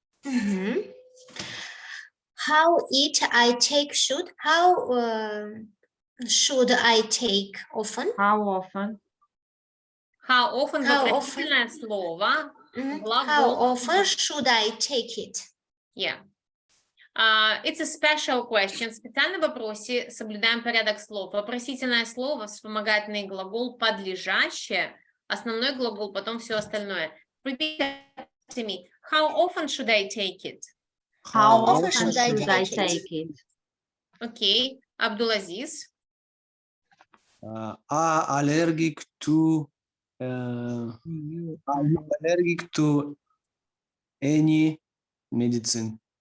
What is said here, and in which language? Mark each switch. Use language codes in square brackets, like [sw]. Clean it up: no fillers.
[en] Mhm. How each I take should. How should I take often? How often? How often How [ru] вопросительное слово. Mhm. Глагол. [en] How often should I take it? Yeah. It's a special question. [ru] В специальном вопросе соблюдаем порядок слов. Вопросительное слово, вспомогательный глагол, подлежащее, основной глагол, потом все остальное. [en] Repeat to me. How often should I take it? How often should I take it? Окей. Абдулазиз. Are allergic to are you allergic to any medicine?